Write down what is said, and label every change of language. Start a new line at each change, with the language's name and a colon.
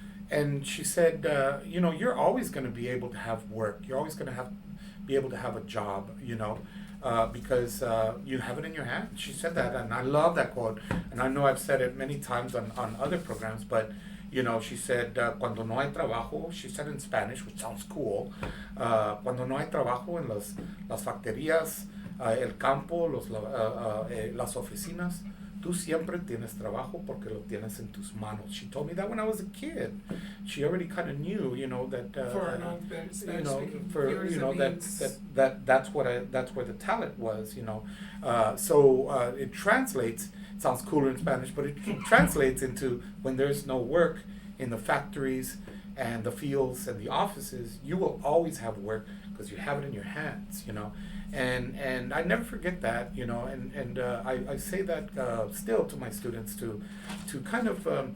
English: And she said, you're always going to be able to have work. You're always going to be able to have a job, because you have it in your hand. She said that, and I love that quote. And I know I've said it many times on other programs, but she said,
Spanish: cuando no hay trabajo,
English: she said in Spanish, which sounds cool,
Spanish: cuando no hay trabajo en las factorías, el campo, las oficinas, tú siempre tienes trabajo porque lo tienes en tus manos.
English: She told me that when I was a kid. She already kind of knew, that For an old Spanish-speaking viewers, that's where the talent was, So it translates. It sounds cooler in Spanish, but it translates into when there's no work in the factories and the fields and the offices, you will always have work because you have it in your hands, And I never forget that, and I say that still to my students to kind of,